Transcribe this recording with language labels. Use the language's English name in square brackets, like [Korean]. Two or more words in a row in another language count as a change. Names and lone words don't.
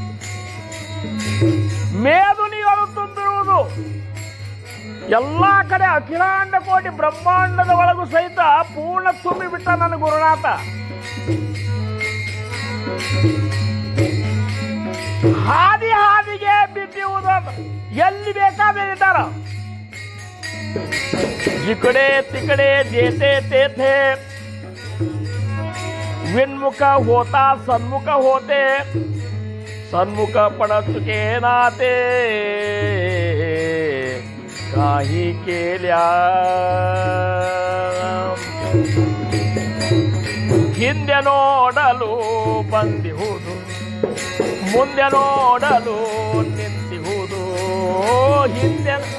[Kannada] ಮೇದುನಿಗಳು ತುಂಬಿರುವುದು ಎಲ್ಲ ಕಡೆ ಅಖಿಲಾಂಡ ಕೋಟಿ ಬ್ರಹ್ಮಾಂಡದ ಒಳಗೂ ಸಹಿತ ಪೂರ್ಣ ತುಂಬಿ ಬಿಟ್ಟ ನನ್ನ ಗುರುನಾಥ. ಹಾದಿಗೆ ಬಿದ್ದಿರುವುದು ಎಲ್ಲಿ ಬೇಕಾದ್ರೆ ಇದ್ದಾರ. [Marathi] जिकडे तिकडे जेथे तेथे विन्मुख होता सन्मुख होते सन्मुख पण चुके नाते काही केल्या [Kannada] ಹಿಂದೆ ನೋಡಲು ಬಂದಿಹುದು ಮುಂದೆ ನೋಡಲು ನಿಂತಿಹುದು ಹಿಂದೆ